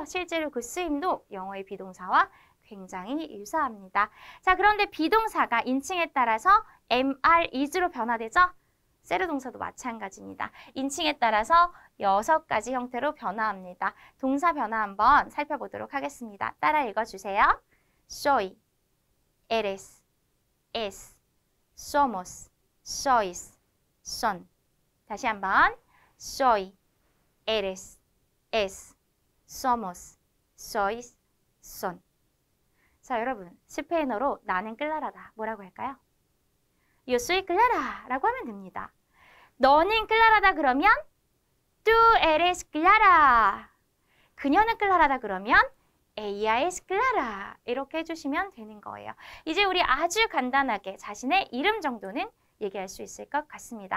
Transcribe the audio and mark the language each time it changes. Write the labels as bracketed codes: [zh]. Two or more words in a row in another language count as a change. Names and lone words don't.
[ko] 실제로 그 쓰임도 영어의 비동사와 굉장히 유사합니다. 자, 그런데 비동사가 인칭에 따라서 MR, is로 변화되죠? 세르 동사도 마찬가지입니다. 인칭에 따라서 6가지 형태로 변화합니다. 동사 변화 한번 살펴보도록 하겠습니다. 따라 읽어주세요. [es] soy, eres, es, somos, sois, son. [ko] 다시 한번 [es] soy, eres, es, somos, sois, son. [ko] 자, 여러분 스페인어로 나는 클라라다. 뭐라고 할까요? [es] Yo soy Clara [ko] 라고 하면 됩니다. 너는 클라라다 그러면 [es] Tú eres Clara. [ko] 그녀는 클라라다 그러면 [es] Ella es Clara. [ko] 이렇게 해주시면 되는 거예요. 이제 우리 아주 간단하게 자신의 이름 정도는 얘기할 수 있을 것 같습니다.